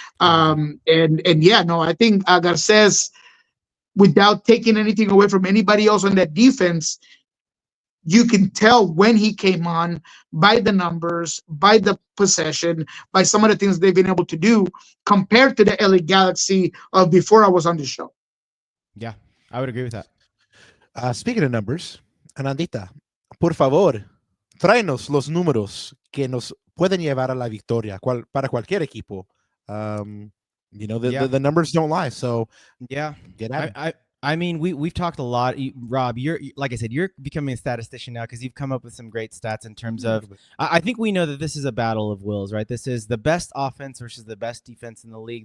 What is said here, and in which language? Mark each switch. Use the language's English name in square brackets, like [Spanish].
[English] And yeah, no, I think Garces, without taking anything away from anybody else on that defense, you can tell when he came on by the numbers, by the possession, by some of the things they've been able to do compared to the LA Galaxy of before I was on the show. Yeah, I would agree with that. Speaking of numbers, [Spanish] Anandita, por favor, tráenos los números que nos pueden llevar a la victoria para cualquier equipo. [English] You know, the numbers don't lie. So yeah, get at it. I mean, we've talked a lot. Rob, you're like I said, you're becoming a statistician now because you've come up with some great stats in terms of. I think we know that this is a battle of wills, right? This is the best offense versus the best defense in the league.